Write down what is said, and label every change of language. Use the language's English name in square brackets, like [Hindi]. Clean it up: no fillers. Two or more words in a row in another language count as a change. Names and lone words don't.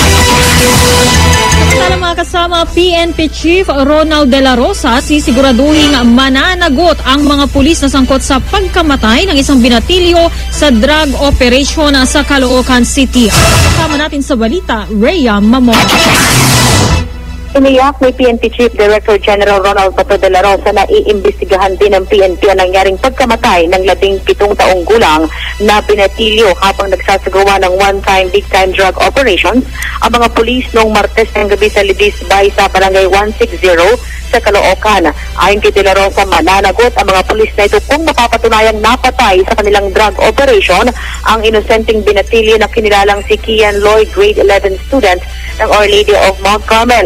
[Filipino] Samantala mga kasama, PNP Chief Ronald De La Rosa sisiguraduhin mananagot ang mga pulis na sangkot sa pagkamatay ng isang binatilyo sa [English] drug operation [Filipino] sa Caloocan City. Kasama natin sa balita, Rhea Mamon. Iniyak ni PNP Chief Director General Ronald Bato de la Rosa na iimbestigahan din ng PNP ang nangyaring pagkamatay ng 17 taong gulang na binatilyo habang nagsasagawa ng [English] one-time, big-time drug operations [Filipino] ang mga pulis noong Martes ng gabi sa Lidis Bay sa Barangay 160 sa Caloocan. Ayon kay De La Rosa, mananagot ang mga pulis na ito kung mapapatunayang napatay sa kanilang [English] drug operation [Filipino] ang inosenteng binatilyo na kinilalang si Kian Lloyd, [English] grade 11 student [Filipino] ng Our Lady of Mount Carmel.